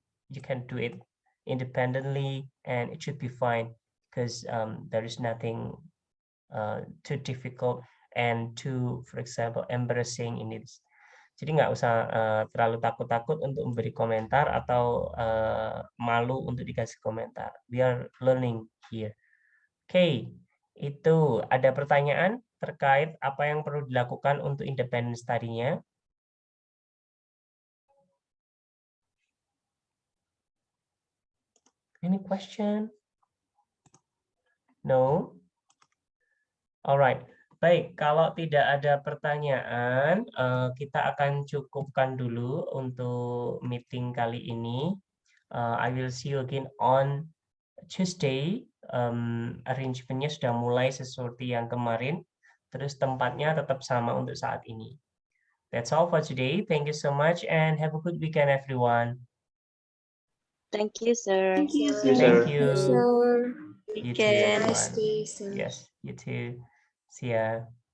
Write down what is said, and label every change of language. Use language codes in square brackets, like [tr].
[en] You can do it independently, and it should be fine because there is nothing too difficult and too, for example, embarrassing in it. [id] Jadi nggak usah terlalu takut-takut untuk memberi komentar atau malu untuk dikasih komentar. [en] We are learning here. [id] Oke, itu ada pertanyaan terkait apa yang perlu dilakukan untuk independent study-nya? [en] Any question? No? Alright. [id] Baik, kalau tidak ada pertanyaan, kita akan cukupkan dulu untuk meeting kali ini. [en] I will see you again on Tuesday. [id] Arrangement-nya sudah mulai seperti yang kemarin, terus tempatnya tetap sama untuk saat ini. [en] That's all for today. Thank you so much and have a good weekend, everyone. Thank you, sir. Thank you, Yes, sir. Thank you. So, You too, everyone. Yes, you too. See ya.